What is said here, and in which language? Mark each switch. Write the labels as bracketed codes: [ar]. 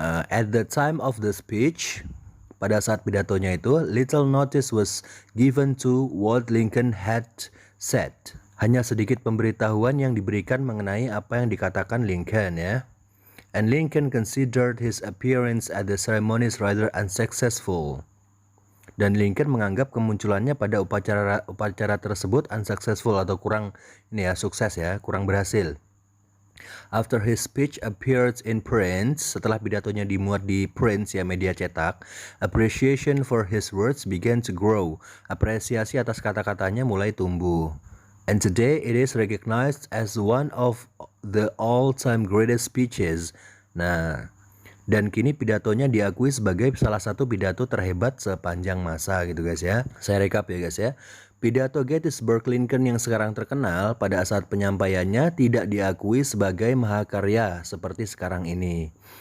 [en] At the time of the speech, [id] pada saat pidatonya itu, [en] little notice was given to what Lincoln had said. [id] Hanya sedikit pemberitahuan yang diberikan mengenai apa yang dikatakan Lincoln, ya. [en] And Lincoln considered his appearance at the ceremonies rather unsuccessful. [id] Dan Lincoln menganggap kemunculannya pada upacara tersebut unsuccessful atau kurang sukses ya, kurang berhasil. [en] After his speech appeared in print, [id] setelah pidatonya dimuat di print ya, media cetak, [en] appreciation for his words began to grow. [id] Apresiasi atas kata-katanya mulai tumbuh. [en] And today it is recognized as one of the all-time greatest speeches. [id] Nah, dan kini pidatonya diakui sebagai salah satu pidato terhebat sepanjang masa gitu guys ya. Saya rekap ya guys ya. Pidato Gettysburg Lincoln yang sekarang terkenal pada saat penyampaiannya tidak diakui sebagai mahakarya seperti sekarang ini.